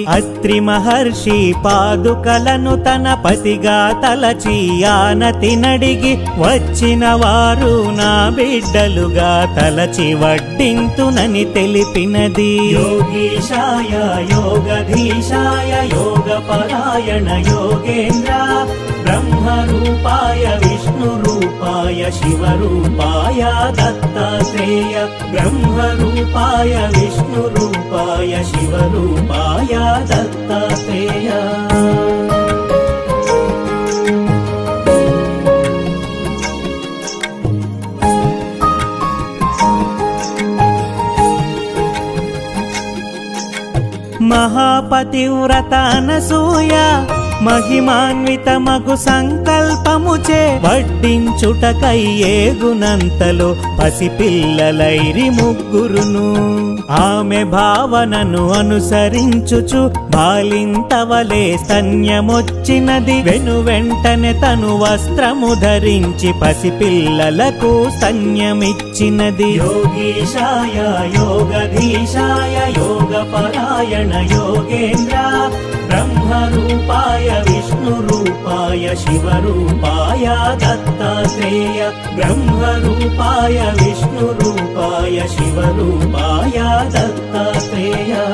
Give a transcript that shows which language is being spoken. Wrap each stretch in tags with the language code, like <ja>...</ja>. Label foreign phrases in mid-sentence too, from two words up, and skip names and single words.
<te>అత్రి మహర్షి పాదుకలను తన పతిగా తలచి ఆనతి నడిగి వచ్చిన వారు నా బిడ్డలుగా తలచి వడ్డింతునని తెలిపినది.</te> <sa>యోగీశాయ యోగధీశాయ యోగపరాయణ योगेन्द्र ब्रह्मरूपाय विष्णुरूपाय शिवरूपाय दत्तात्रेय ब्रह्मरूपाय विष्णुरूपाय शिवरूपाय दत्तात्रेय।</sa> <te>महापतिव्रत అనసూయ మహిమాన్వితమగు సంకల్పముచే వడ్డించుటకై ఏగునంతలో పసిపిల్లలైరి ముగ్గురును. ఆమె భావనను అనుసరించుచు బాలింతవలే స్తన్యమొచ్చినది. వెనువెంటనే తను వస్త్రము ధరించి పసిపిల్లలకు స్తన్యమిచ్చినది.</te> <sa>యోగీశాయ యోగధీశాయ యోగపరాయణ योगेन्द्र ब्रह्मरूपाय विष्णुरूपाय शिवरूपाय दत्तात्रेय ब्रह्मरूपाय विष्णुरूपाय शिवरूपाय दत्तात्रेय।</sa>